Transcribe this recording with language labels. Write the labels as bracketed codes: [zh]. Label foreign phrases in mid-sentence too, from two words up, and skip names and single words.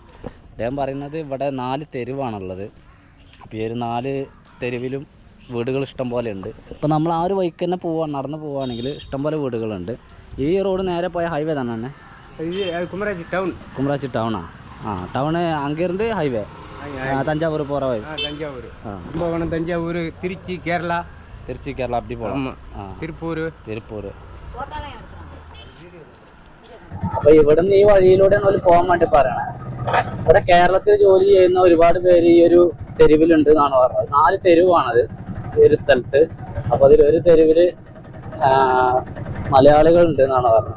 [ml] അദ്ദേഹം പറയുന്നത് ഇവിടെ 4 തെരുവാണുള്ളത്. അപ്പോൾ ഈ ഒരു 4 തെരുവിലും വീടുകൾ ഇഷ്ടം പോലെ ഉണ്ട്. ഇപ്പോൾ നമ്മൾ ആ ഒരു വഴിക്ക് തന്നെ നടന്ന് പോവുകയാണെങ്കിൽ ഇഷ്ടംപോലെ വീടുകളുണ്ട്. ഈ റോഡ് നേരെ പോയ ഹൈവേ തന്നെ കുമരാച്ചി ടൗണാ? [ta] ടൗണ് അങ്ങിருந்து ഹൈവേ தஞ்சாவூர் போகிற வழி. தஞ்சாவூர் திருச்சி கேரளா அப்படி போகலாம். திருப்பூர். [ml] അപ്പോൾ ഇവിടുന്ന് ഈ വഴിയിലൂടെയാണ് അവർ പോകാൻ വേണ്ടി പറയണേ. ഇവിടെ കേരളത്തിൽ ജോലി ചെയ്യുന്ന ഒരുപാട് പേര് ഈ ഒരു തെരുവിലുണ്ട് എന്നാണ് പറഞ്ഞത്. 4 തെരുവാണത് ഈ ഒരു സ്ഥലത്ത്. അപ്പോൾ അതിലൊരു തെരുവിൽ മലയാളികളുണ്ട് എന്നാണ് പറഞ്ഞത്.